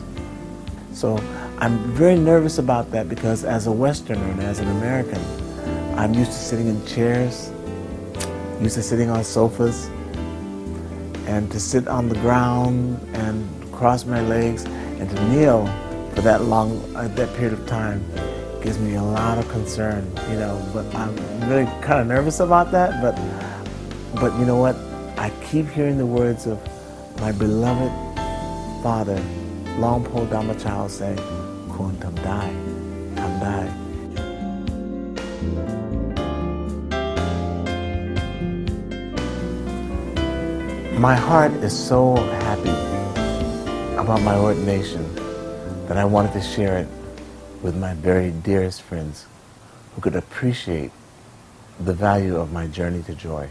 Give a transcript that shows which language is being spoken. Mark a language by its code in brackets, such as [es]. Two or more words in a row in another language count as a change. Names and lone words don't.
[en] So I'm very nervous about that because as a Westerner and as an American, I'm used to sitting in chairs, used to sitting on sofas, and to sit on the ground and cross my legs and to kneel for that long, that period of time gives me a lot of concern, you know, but I'm really kind of nervous about that, but you know what? I keep hearing the words of my beloved father, Longpo Dhammachow, say, [th] "คุณทำได้ ทำได้." [en] My heart is so happy about my ordination that I wanted to share it with my very dearest friends who could appreciate the value of my journey to joy.